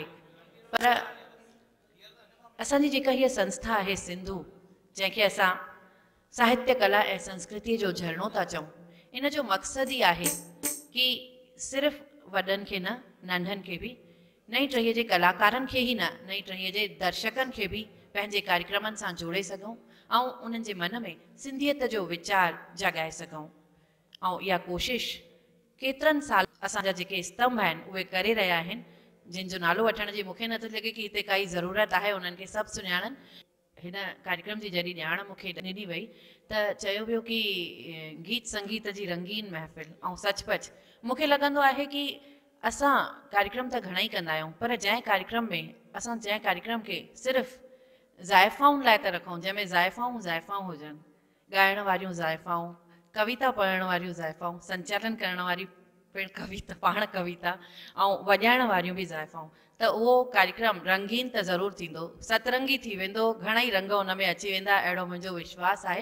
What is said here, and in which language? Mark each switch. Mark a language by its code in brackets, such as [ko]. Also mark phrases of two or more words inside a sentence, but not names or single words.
[sd] पर असांजी जेका हीअ संस्था आहे सिंधु, जंहिंखे असां साहित्य कला ऐं संस्कृति जो झरणो था चऊं, इन जो मक़सदु ई आहे कि सिर्फ़ु वॾनि खे न, नंढनि खे बि, नई टहीअ जे कलाकारनि खे ई न, नई टहीअ जे दर्शकनि खे बि पंहिंजे कार्यक्रमनि सां जोड़े सघूं ऐं उन्हनि जे मन में सिंधियत जो वीचार जगाए सघूं। ऐं इहा कोशिश केतिरनि साल असांजा जेके स्तंभ आहिनि उहे करे रहिया आहिनि, जिन जो नालो वठण जी मूंखे नथो लॻे कि हिते काई ज़रूरत आहे उन्हनि खे सभु सुञाणनि। हिन कार्यक्रम जी जॾहिं ॼाण मूंखे ॾिनी वई त चयो वियो कि गीत संगीत जी रंगीन महफ़िल, ऐं सचपच मूंखे लॻंदो आहे कि असां कार्यक्रम त घणा ई कंदा आहियूं, पर जंहिं कार्यक्रम खे सिर्फ़ु ज़ाइफ़ाउनि लाइ त रखूं, जंहिंमें ज़ाइफ़ाऊं हुजनि, ॻाइण वारियूं ज़ाइफ़ाऊं, कविता पढ़ण वारियूं ज़ाइफ़ाऊं, संचालन करण वारी पाण कविता ऐं वॼाइण वारियूं बि ज़ाइफ़ाऊं, त उहो कार्यक्रम रंगीन त ज़रूरु थींदो, सतरंगी थी वेंदो, घणेई रंग उन में अची वेंदा, अहिड़ो मुंहिंजो विश्वास आहे।